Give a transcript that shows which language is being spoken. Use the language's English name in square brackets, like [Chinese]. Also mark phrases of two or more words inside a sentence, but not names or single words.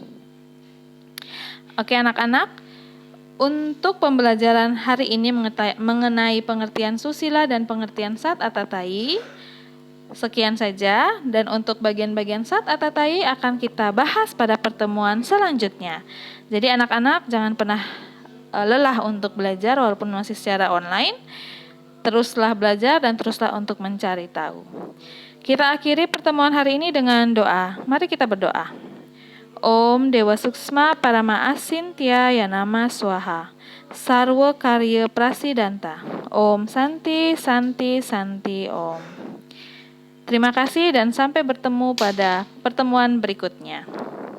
[Indonesian] Oke anak-anak, untuk pembelajaran hari ini mengenai pengertian susila dan pengertian sat atatai, sekian saja, dan untuk bagian-bagian sat atatai akan kita bahas pada pertemuan selanjutnya. Jadi anak-anak jangan pernah lelah untuk belajar walaupun masih secara online. Teruslah belajar dan teruslah untuk mencari tahu. Kita akhiri pertemuan hari ini dengan doa. Mari kita berdoa. [Sanskrit] Om Dewa Suksma Parama Asintya Yanama Swaha Sarwa Karya Prasidanta. Om Santi Santi Santi Om. [Indonesian] Terima kasih dan sampai bertemu pada pertemuan berikutnya.